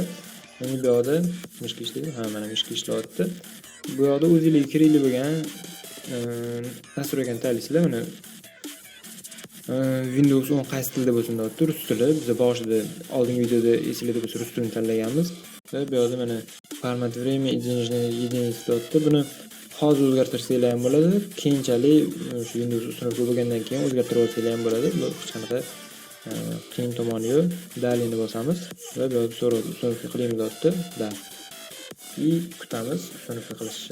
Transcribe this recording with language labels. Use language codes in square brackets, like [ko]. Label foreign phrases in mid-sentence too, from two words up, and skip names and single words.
[uz] Endi bu yerda mishka ishlaydi. Mana mishka ishlayapti. Bu yerda o'zingizga kerakli bo'lgan nastroykani tanlaysizlar. Mana Windows 10 qaysi tilda bo'lsin deyapti, rus tili. Biz boshida oldingi videoda esinglarda bo'lsa rus tilini tanlaganmiz. Va bu yerda mana [ru] format время и денежные единицы [uz] deyapti. Buni hozir o'zgartirsanglar ham bo'ladi. Keyinchalik shu Windows uстановка bo'lgandan keyin o'zgartirib olsanglar ham bo'ladi. Bu hech qanaqa qiyin tomoni yo'q. Dalini bosamiz va bu yerda so'raydi, uстановка qilaymi deyapti. Da. И kutamiz uстановка qilishni.